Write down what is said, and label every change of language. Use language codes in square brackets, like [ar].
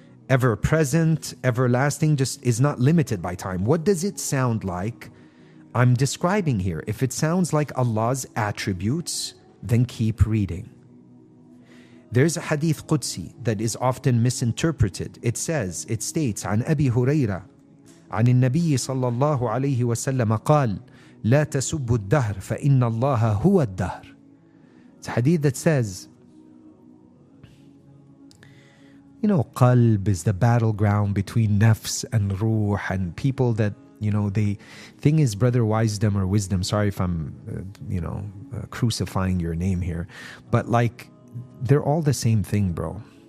[en] Ever present, everlasting just is not limited by time. What does it sound like I'm describing here? If it sounds like Allah's attributes, then keep reading. There's a hadith Qudsi that is often misinterpreted. It states, [ar] عن أبي هريرة عن النبي صلى الله عليه وسلم قال لا تسبوا الدهر فإن الله هو الدهر. [en] It's a hadith that says, qalb is the battleground between nafs and ruh, and people that, the thing is, brother wisdom, sorry if I'm, crucifying your name here, but like, they're all the same thing, bro.